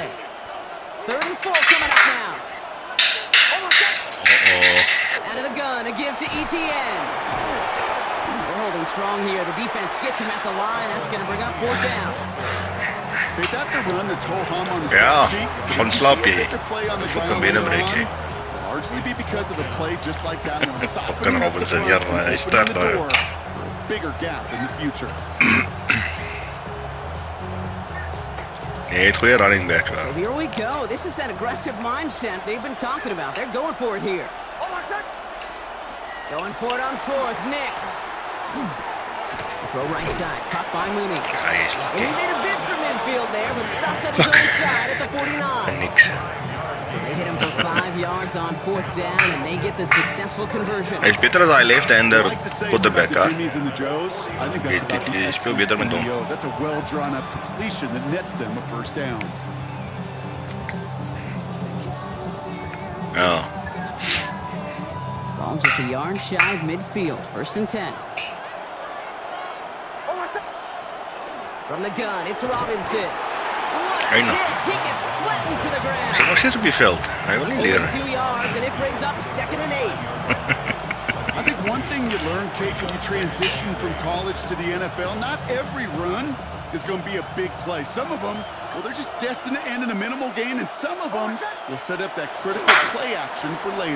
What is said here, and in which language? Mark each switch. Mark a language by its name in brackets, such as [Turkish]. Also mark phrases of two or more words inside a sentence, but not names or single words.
[English] 3rd and 4 coming up now. Out of the gun, a give to ETN. They're holding strong here. The defense gets him at the line. That's going to bring up 4th down. Hey, that's a run that's ho-hum on the stat sheet. [Afrikaans] Gaan slaap jy. Dis ook 'n beenbreek jy. [English] Largely be because of a play just like that one. Fucking Robinson, [Afrikaans] ja, hy start daar. [English] Bigger gap in the future. [Afrikaans] Nee, het goeie [English] running backs [Afrikaans] wel. [English] So here we go. This is that aggressive mindset they've been talking about. They're going for it here. Going for it on 4th. Nix. Throw right side. Caught by Mooney. [Afrikaans] Hy is [English] And he made a bid for midfield there, but stopped on his own side at the 49. [Afrikaans] niks. [English] So they hit him for 5 yards on 4th down, and they get the successful conversion. [Afrikaans] Hy is beter as hy [English] left-hander quarterback, [Afrikaans] hè. [English] He [Afrikaans] speel beter met hom. [English] That's a well drawn up completion that nets them a first down. [Afrikaans] Ja. [English] Ball just a yard shy of midfield. 1st and 10. From the gun, it's Robinson. What a Hey, no. hit! He gets flattened to the ground. [Afrikaans] Hy is nog steeds op die veld. Hy wil nie leer [English] Only [Afrikaans] nie. [English] 2 yards, and it brings up 2nd and 8. I think one thing you learn, Kate, when you transition from college to the NFL, not every run is going to be a big play. Some of them, well, they're just destined to end in a minimal gain, and some of them will set up that critical play action for later.